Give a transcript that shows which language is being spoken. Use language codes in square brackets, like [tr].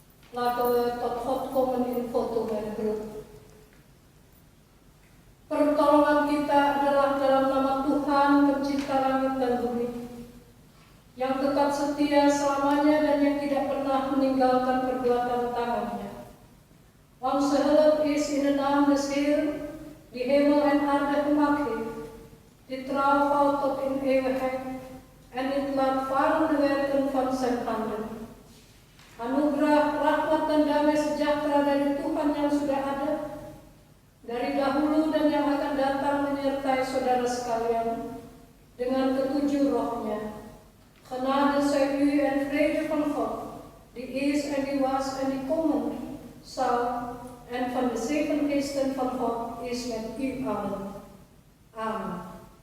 [nl] Laten we tot God komen in foto met groep. [id] Pertolongan kita adalah dalam nama Tuhan pencipta langit dan bumi, yang tetap setia selamanya dan yang tidak pernah meninggalkan perbuatan tangannya. [nl] Onze hulp is in de naam des Heer, die hemel en aarde gemaakt heeft. Die trouw valt tot in eeuwigheid en dit laat varen de werken van zijn handen. [id] Anugerah, rahmat dan damai sejahtera dari Tuhan yang sudah ada, dari dahulu dan yang akan datang menyertai saudara sekalian dengan ketujuh rohnya. [nl] Genade zij u en vrede van God, die is en die was en die komen zal, en van de zeven geesten van God is met u allen. Amen.